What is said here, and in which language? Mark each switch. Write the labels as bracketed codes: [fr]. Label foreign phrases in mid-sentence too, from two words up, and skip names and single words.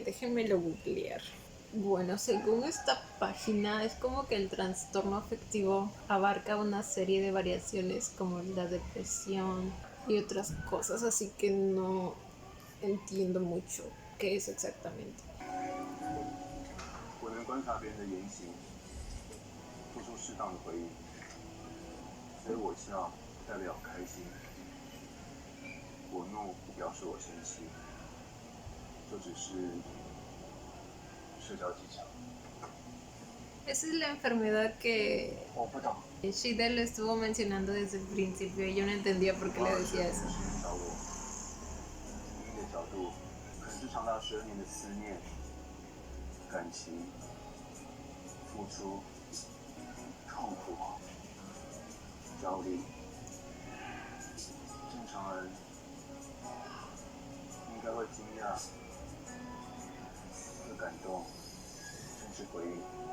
[es] Déjenmelo googlear. Bueno, según esta página, es como que el trastorno afectivo abarca una serie de variaciones como la depresión y otras cosas, así que no entiendo mucho qué es exactamente. [zh] 我能观察别人的言行，做出适当的回应，所以我笑代表开心，我怒不表示我生气，这只是社交技巧。 [es] Esa es la enfermedad que Shida le estuvo mencionando desde el principio y yo no entendía por qué le decía eso. [zh] 另一个角度，可能是长达12年的思念、感情、付出、痛苦、焦虑。正常人应该会惊讶、会感动，甚至回应。